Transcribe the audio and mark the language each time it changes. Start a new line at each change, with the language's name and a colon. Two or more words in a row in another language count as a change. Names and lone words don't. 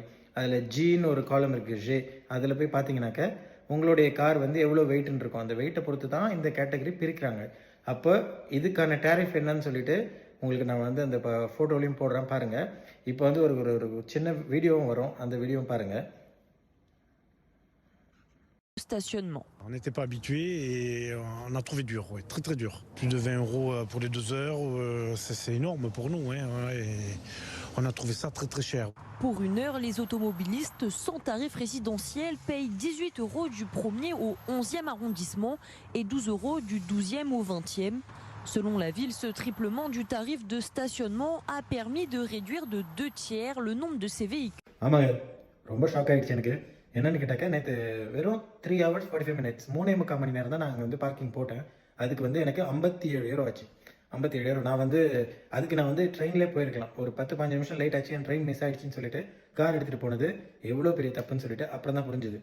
Tamil: அதில் ஜின்னு ஒரு காலம் இருக்குது, ஜே. அதில் போய் பார்த்தீங்கன்னாக்க உங்களுடைய கார் வந்து எவ்வளோ வெயிட்னு இருக்கும். அந்த வெயிட்டை பொறுத்து தான் இந்த கேட்டகரி பிரிக்கிறாங்க. அப்போ இதுக்கான டேரிஃப் என்னன்னு சொல்லிட்டு உங்களுக்கு நான் வந்து அந்த ஃபோட்டோலையும் போடுறேன் பாருங்கள். இப்போ வந்து ஒரு ஒரு சின்ன வீடியோவும் வரும், அந்த வீடியோவும் பாருங்கள்.
French: Stationnement. On n'était pas habitué et on a trouvé dur, ouais, très dur. Plus de 20 € pour les 2 heures, c'est énorme pour nous, hein, et on a trouvé ça très cher. Pour 1 heure, les automobilistes sans tarif résidentiel payent 18 € du 1er au 11e arrondissement et 12 € du 12e au 20e. Selon la ville, ce triplement du tarif de stationnement a permis de réduire de 2 tiers le nombre de ces véhicules.
Tamil: ஆமாங்க, ரொம்ப ஷாக் ஆகிடுச்சு எனக்கு. என்னென்னு கேட்டாக்கா, நேற்று வெறும்
English: 3 hours 45 minutes
Tamil: 3.25 மணி நேரம் தான் நாங்கள் வந்து பார்க்கிங் போட்டேன். அதுக்கு வந்து எனக்கு 57 € ஆச்சு. 57 €. நான் வந்து ட்ரெயின்லேயே போயிருக்கலாம். ஒரு 10-15 நிமிஷம் லேட் ஆச்சு, என்
English: train miss
Tamil: ஆகிடுச்சின்னு சொல்லிட்டு கார் எடுத்துகிட்டு போனது எவ்வளோ பெரிய தப்புன்னு சொல்லிட்டு அப்புறம் தான் புரிஞ்சுது.